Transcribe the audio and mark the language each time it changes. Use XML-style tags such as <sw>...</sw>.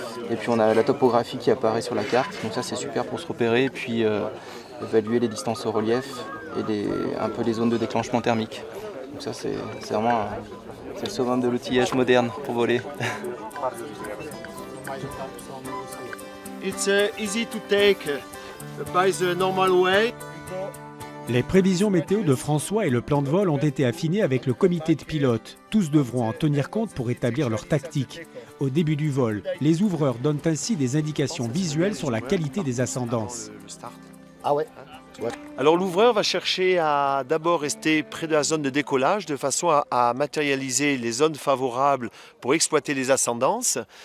<fr>Et puis on a la topographie qui apparaît sur la carte, donc ça c'est super pour se repérer. Et puis évaluer les distances au relief et un peu les zones de déclenchement thermique. Donc ça c'est vraiment c'est le summum de l'outillage moderne pour voler.</fr> <en>It's easy to take by the normal way.</en> <fr>Les prévisions météo de François et le plan de vol ont été affinés avec le comité de pilotes. Tous devront en tenir compte pour établir leur tactique. Au début du vol, les ouvreurs donnent ainsi des indications visuelles sur la qualité des ascendances. Ah ouais. Ouais. Alors l'ouvreur va chercher à d'abord rester près de la zone de décollage de façon à matérialiser les zones favorables pour exploiter les ascendances.</fr>